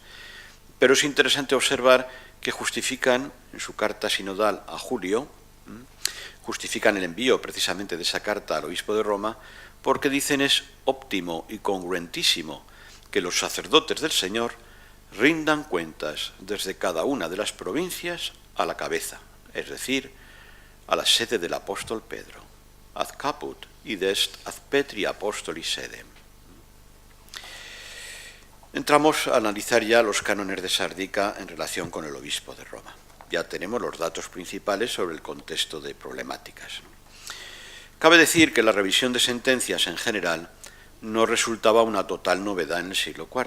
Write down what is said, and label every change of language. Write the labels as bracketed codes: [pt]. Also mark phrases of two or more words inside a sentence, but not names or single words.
[es] Pero es interesante observar que justifican, en su carta sinodal a Julio, justifican el envío precisamente de esa carta al obispo de Roma, porque dicen es óptimo y congruentísimo que los sacerdotes del Señor rindan cuentas desde cada una de las provincias a la cabeza, es decir, a la sede del apóstol Pedro, [la] ad caput id est ad Petri apostoli sedem. [es] Entramos a analizar ya los cánones de Sárdica en relación con el obispo de Roma. Ya tenemos los datos principales sobre el contexto de problemáticas. Cabe decir que la revisión de sentencias en general no resultaba una total novedad en el siglo IV.